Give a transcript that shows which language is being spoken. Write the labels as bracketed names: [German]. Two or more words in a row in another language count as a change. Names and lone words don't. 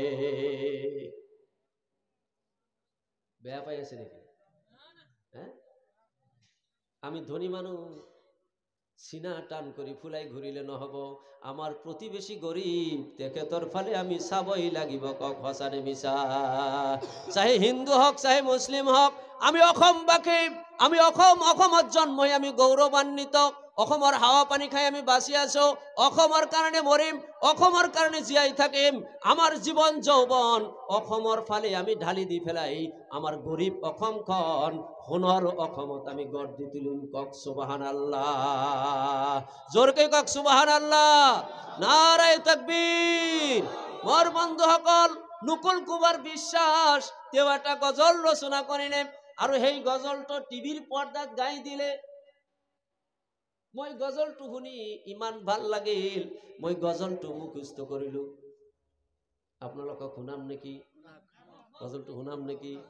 [Assamese] বেয়া পাই আছে নাকি? হ্যাঁ, আমি ধনী মানুষ, সিনা টান করি ফুলাই ঘুরিলে নহব। আমার প্রতিবেশী গরিব, তেখেতর ফালে আমি চাবই লাগিব। কক হসানে মিছা? চাহে হিন্দু হক চাহে মুসলিম হক, আমি অসমবাসী, আমি অসমত জন্ম হৈ আমি গৌৰৱান্বিত। অসমৰ হাৱা পানী খাই আমি বাঁচি আছো, অসমৰ কাৰণে মৰিম, অসমৰ কাৰণে জীয়াই থাকিম। আমাৰ জীৱন যৌৱন অসমৰ ফালে আমি ঢালি দি পেলাই আমাৰ গৰীব অসমখন সোণৰ অসমত আমি গঢ় দি তুলিম। কক সুবহানাল্লাহ, জোৰকে কক সুবহানাল্লাহ, [Arabic] نعرة تكبير. [Assamese] মোৰ বন্ধুসকল, নুকুল কুমাৰ বিশ্বাস তেওঁ এটা গজল ৰচনা কৰিলে, আৰু সেই গজলটো টিভিৰ পৰ্দাত গাই দিলে। মই গজলটো শুনি ইমান ভাল লাগিল, মই গজলটো মুখস্থ কৰিলো। আপোনালোকক শুনাম নেকি? গজলটো শুনাম নেকি?